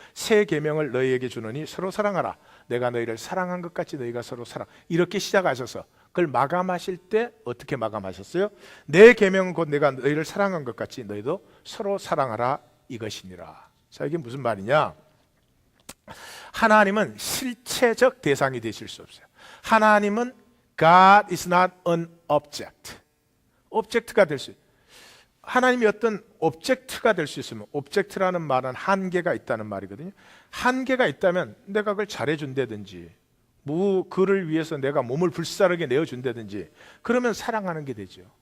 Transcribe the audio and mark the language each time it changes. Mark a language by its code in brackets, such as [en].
[ko] 새 계명을 너희에게 주노니 서로 사랑하라. 내가 너희를 사랑한 것 같이 너희가 서로 사랑. 이렇게 시작하셔서 그걸 마감하실 때 어떻게 마감하셨어요? 내 계명은 곧 내가 너희를 사랑한 것 같이 너희도 서로 사랑하라, 이것이니라. 자, 이게 무슨 말이냐? 하나님은 실체적 대상이 되실 수 없어요. 하나님은 [en] God is not an object. [ko] 오브젝트가 될 수 있어요. 하나님이 어떤 오브젝트가 될 수 있으면, 오브젝트라는 말은 한계가 있다는 말이거든요. 한계가 있다면 내가 그걸 잘해준다든지, 그를 위해서 내가 몸을 불사르게 내어준다든지, 그러면 사랑하는 게 되죠.